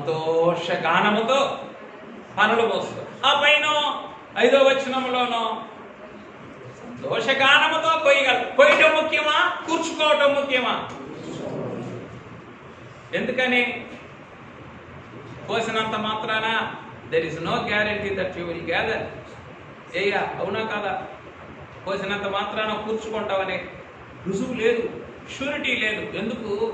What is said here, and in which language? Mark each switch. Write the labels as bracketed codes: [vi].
[te] సంతోషగానముతో పనులు మోసుకో. ఆ పైన 5వ వచనంలోనూ సంతోషగానముతో కొయ్యటం ముఖ్యమా, కూర్చుకోవటం ముఖ్యమా? ఎందుకని? కోసినంత మాత్రాన [en] there is no guarantee that you will gather. [te] అవునా కాదా? కోసినంత మాత్రాన కూర్చుకుంటామనే రుజువు లేదు, షూరిటీ లేదు. ఎందుకు?